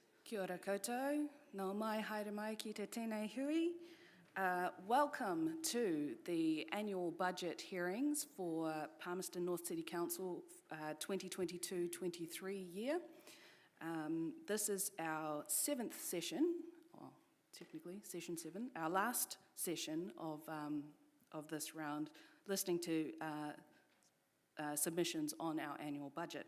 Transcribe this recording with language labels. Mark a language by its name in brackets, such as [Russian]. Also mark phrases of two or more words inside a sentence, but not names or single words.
[Māori] Kia ora koutou, nō mai haere mai ki te tēnei hui. [English] Welcome to the annual budget hearings for Palmerston North City Council 2022-23 year. This is our 7th session, or technically session 7, our last session of this round, listening to submissions on our annual budget.